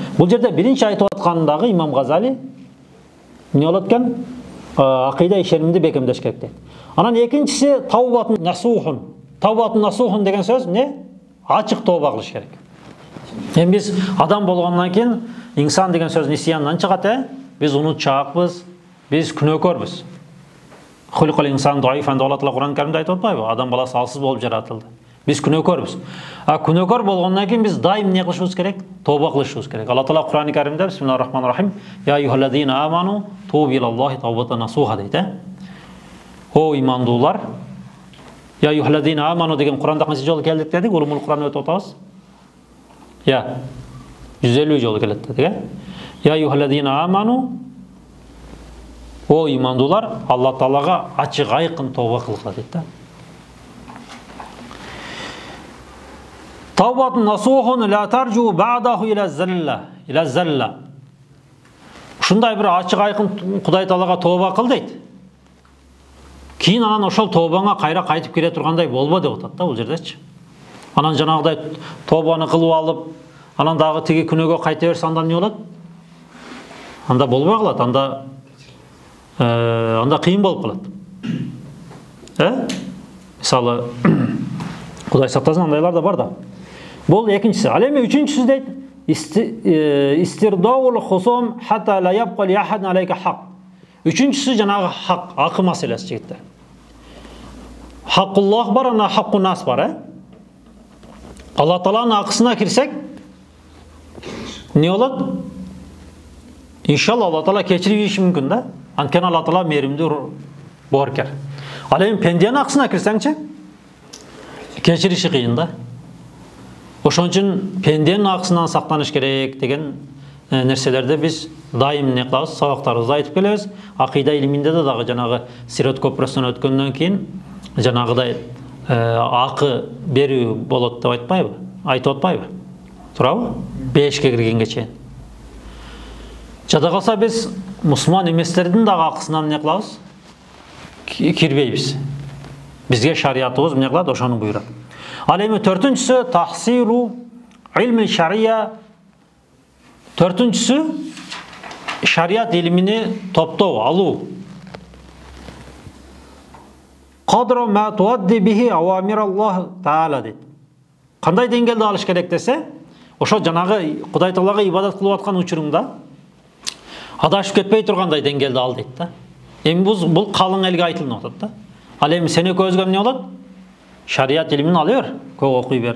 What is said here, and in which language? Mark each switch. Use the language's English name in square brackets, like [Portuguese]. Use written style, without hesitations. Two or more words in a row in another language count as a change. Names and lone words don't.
[Kyrgyz] Бул жерде биринчи айтып аткандагы Имам Газали эмне болот экен? Акыйда ишенимди бекемдеш керек дейт. Анан экинчиси [Arabic] توبة نصوح. توبة نصوح [Kyrgyz] деген сөз эмне? Ачык тооба кылыш керек. Эми биз адам болгондон кийин инсан деген сөз нисияндан чыгат, Биз унутчаакпыз, биз күнөөкөрбүз. [Arabic] خلق الإنسان ضعيفا [Kyrgyz] деп Алла Таала Кур'ан Каримде айтып атпайбы? Адам баласы алсыз болуп жаратылды. Биз күнөөкөрбүз. Күнөөкөр болгондон кийин биз дайым эмне кылышыбыз керек? Тооба кылышыбыз керек. Алла Таала Кур'ан Каримде [Arabic] بسم الله الرحمن الرحيم: "يا أيها الذين آمنوا توبوا إلى الله توبة نصوحا" [Kyrgyz] дейт. О имандуулар, [Arabic] "يا أيها الذين آمنوا" [Kyrgyz] деген Кур'анда канча жолу келдик дедик? [Arabic] علوم القرآن [Kyrgyz] өтүп атабыз. 150 жолу келет дедик, [Arabic] "يا أيها الذين آمنوا", [Kyrgyz] о имандуулар, Алла Таалага ачык айкын тооба кылгыла дейт да. [Arabic] توبة نصوح لا ترجع بعده إلى ذلك. [Kyrgyz] Ушундай бир ачык айкын Кудай Таалага тооба кыл дейт. Кийин анан ошол тообаңа кайра кайтып келе тургандай болбо деп атат да бул жердечи. Анан жанагыдай тообаны кылып алып, анан дагы тиги күнөөгө кайта берсе, анда эмне болот? Анда болбой калат, анда кыйын болуп калат. Мисалы, Кудай сактасын, андайлар да бар да. Бул экинчиси. Ал эми үчүнчүсү дейт, [Arabic] استرضاء الخصوم حتى لا يبقى لأحد عليك حق. [Kazakh] Üçüncüsü жаңағы хақ, ақы мәселесі жігіттер. Хаққуллах бар, ана [Arabic] حق الناس [Kazakh] бар. Алла Тааланың ақысына кірсек, не болады? Иншалла Алла Таала кешіріп жібериші мүмкін да. Анткени Алла Таала мейірімді боркер. Ал эми пенденин ақысына кірсеңчи, кешіриши қиын да. [Kyrgyz] Ошон үчүн пенденин ақысынан сактаныш керек деген нерселерди биз дайым не кылабыз, сабактарыбызда айтып келебиз. Акыйда илиминде да дагы жанагы Сират көпүрөсүнөн өткөндөн кийин жанагыдай акы берүү болот деп айтпайбы? Айтып атпайбы? Туурабы? 5ке киргенге чейин. Жада калса биз мусулман эместердин дагы акысынан не кылабыз? Кирбейбиз. Бизге шариятыбыз эмне кылат? Ошону буйрат. Ал эми төртүнчүсү [Arabic] تحصيل علم الشريعة. [Kyrgyz] Төртүнчүсү шарият илимини топтоо, алуу. [Arabic] قدر ما تؤدى به أوامر الله تعالى дейт. [Kyrgyz] Кандай деңгээлде алыш керек десе, ошо жанагы Кудай Таалага ибадат кылып аткан учурунда адашып кетпей тургандай деңгээлде ал дейт да. Эми бул калың элге айтылып атат да. Ал эми сен экөөбүзгө эмне болот? Шарият илимин ала бер, көп окуй бер.